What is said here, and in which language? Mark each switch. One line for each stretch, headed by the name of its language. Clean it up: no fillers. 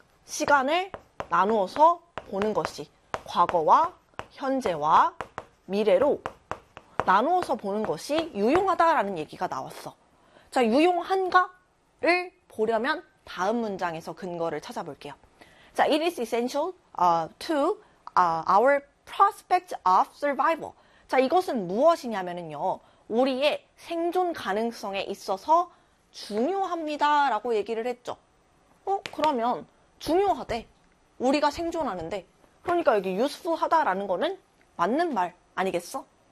Korean: 시간을 나누어서 보는 것이 과거와 현재와 미래로 나누어서 보는 것이 유용하다라는 얘기가 나왔어. 자, 유용한가를 보려면 다음 문장에서 근거를 찾아볼게요.
English: 자, it is essential to our prospect of survival.
Korean: 자, 이것은 무엇이냐면요, 우리의 생존 가능성에 있어서 중요합니다라고 얘기를 했죠. 그러면 중요하대. 우리가 생존하는데. 그러니까 여기 useful하다라는 거는 맞는 말 아니겠어?